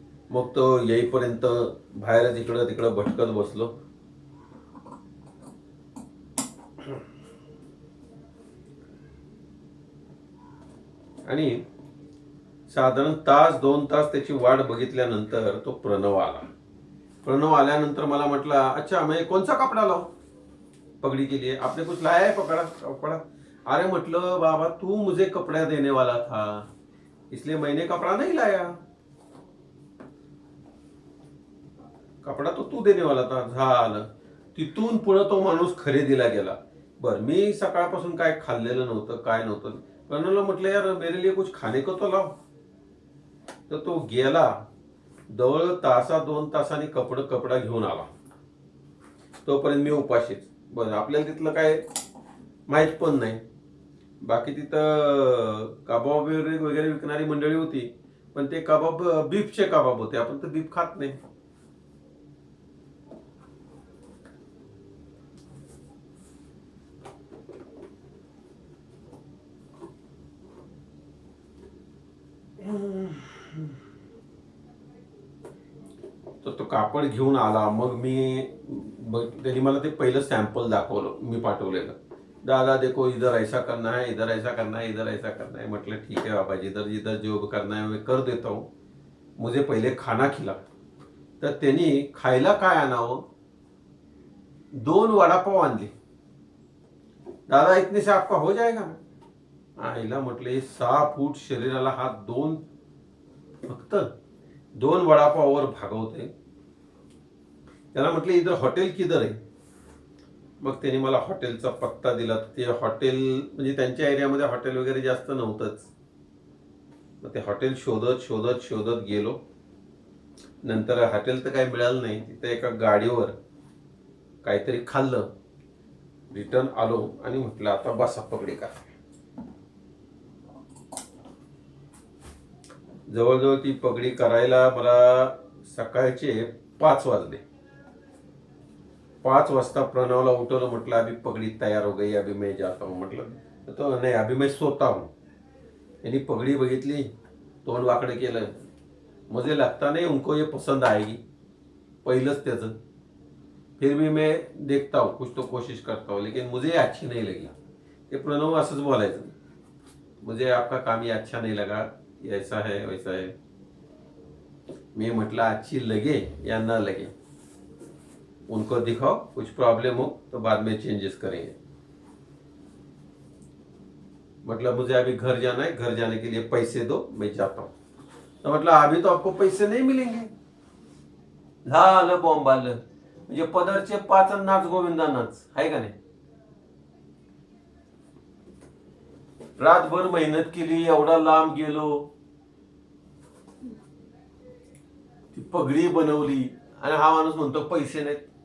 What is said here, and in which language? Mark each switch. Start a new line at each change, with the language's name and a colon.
Marathi: मग तो येईपर्यंत बाहेरच इकडं तिकडं भटकत बसलो. आणि साधारण तास 2 तास त्याची वाट बघितल्यानंतर तो प्रणव आला. प्रणव आल्यानंतर मला म्हटला,
Hindi: अच्छा मैं कौन सा कपड़ा लाओ पगड़ी के लिए, आपने कुछ लाया है पकड़ा कपड़ा?
Marathi: अरे म्हटलं बाबा
Hindi: तू मुझे कपड़ा देने वाला था, इसलिए मैंने कपड़ा नहीं लाया, कपडा तो तू देने वाला था.
Marathi: झालं. तिथून पुढे तो माणूस खरेदीला गेला. बर मी सकाळपासून काय खाल्लेलं नव्हतं, काय नव्हतं. प्रणवला म्हटलं
Hindi: यार मेरे लिए कुछ खाने को तो लाव.
Marathi: तर तो गेला, जवळ तासा 2 तासांनी कपडा घेऊन आला. तोपर्यंत मी उपाशीच. बरं आपल्याला तिथलं काय माहित पण नाही. बाकी तिथं कबाब वगैरे विकणारी मंडळी होती, पण ते कबाब बीफचे कबाब होते, आपण तर बीफ खात नाही. तर तो कापड घेऊन आला. मग त्यांनी मला ते पहिलं सॅम्पल दाखवलं, मी पाठवलेलं.
Hindi: दादा देखो इधर ऐसा करना है, इधर ऐसा करना है, इधर ऐसा करना है. म्हटलं ठीक है बाबा, जिधर जिधर जो करना है मैं कर देता हूँ, मुझे पहिले खाना खिला.
Marathi: तर त्यांनी खायला काय आणावं, 2 वडापाव आणले.
Hindi: दादा इतने से आपका हो जाएगा.
Marathi: आईला म्हटलं हे 6 फूट शरीराला हा फक्त 2 वडापाववर भागवते. त्याला म्हटलं
Hindi: इधर हॉटेल किधर
Marathi: आहे. मग त्यांनी मला हॉटेलचा पत्ता दिला. ते हॉटेल म्हणजे त्यांच्या एरियामध्ये हॉटेल वगैरे जास्त नव्हतंच. मग ते हॉटेल शोधत शोधत शोधत गेलो. नंतर हॉटेल तर काही मिळालं नाही. तिथे एका गाडीवर काहीतरी खाल्लं, रिटर्न आलो आणि म्हटलं आता बसा पगडी का. जवळजवळ ती पगडी करायला मला सकाळचे 5 वाजले. 5 वाजता प्रणवला उठवलं.
Hindi: म्हटलं अभी पगड़ी तैयार हो गई, अभी मैं जाता हूँ.
Marathi: म्हटलं तो नाही,
Hindi: अभी मैं सोता हूँ.
Marathi: यांनी पगड़ी बघितली, तोंड वाकडं केलं.
Hindi: मुझे लगता नहीं उनको ये पसंद आएगी,
Marathi: पहिलंच त्याचं.
Hindi: फिर भी मैं देखता हूँ, कुछ तो कोशिश करता हूँ, लेकिन मुझे अच्छी नहीं लगी.
Marathi: ते प्रणव असंच बोलायचं,
Hindi: मुझे आपका काम ये अच्छा नहीं लगा, ऐसा है वैसा है.
Marathi: मी म्हटलं
Hindi: अच्छी लगे या ना लगे, उनको दिखाओ, कुछ प्रॉब्लम हो तो बाद में चेंजेस करेंगे. मतलब मुझे अभी घर जाना है, घर जाने के लिए पैसे दो, मैं जाता हूँ. तो मतलब अभी तो आपको पैसे नहीं मिलेंगे.
Marathi: झालं बॉम्ब आलं. म्हणजे पदरचे 5 नाच गोविंदा नाच आहे का नाही. रातभर मेहनत केली, एवढा लांब गेलो, ती पगडी बनवली आणि हा माणूस म्हणतो पैसे नाहीत.